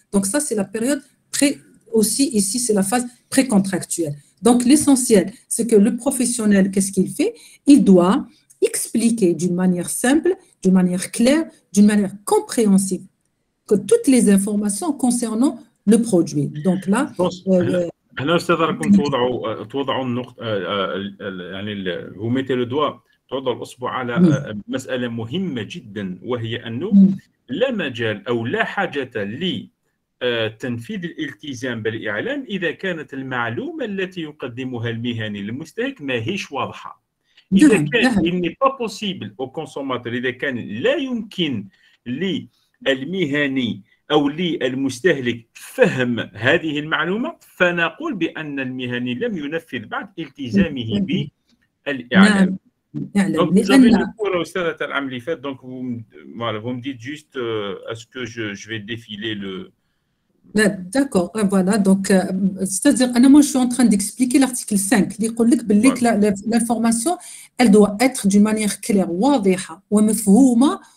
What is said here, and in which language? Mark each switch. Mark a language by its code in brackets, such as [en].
[fr] Donc ça, c'est la période aussi ici, c'est la phase précontractuelle. Donc l'essentiel, c'est que le professionnel, qu'est-ce qu'il fait? Il doit expliquer d'une manière simple, d'une manière claire, d'une manière compréhensible, que toutes les informations concernant le produit. Donc là, [ar] هنا استاذ راكم توضعوا النقطه يعني [fr] vous mettez le doigt [ar] توضع الأصبع على مسألة مهمة جدا، وهي أنه لا مجال أو لا حاجة لتنفيذ الالتزام بالإعلام إذا كانت المعلومة التي يقدمها المهني للمستهلك ما هيش واضحة. إذا كان [fr] il n'est pas possible au consommateur، [ar] إذا كان لا يمكن للمهني أو للمستهلك فهم هذه المعلومة، فنقول بأن المهني لم ينفذ بعد التزامه بالإعلام. [fr] Donc, vous avez le cours au stade de l'Amlifet, donc vous me dites juste est-ce que je vais défiler D'accord, voilà. Donc, c'est-à-dire, moi, je suis en train d'expliquer l'article 5. Il dit que l'information, elle doit être d'une manière claire, [ar] واضحة ومفهومة.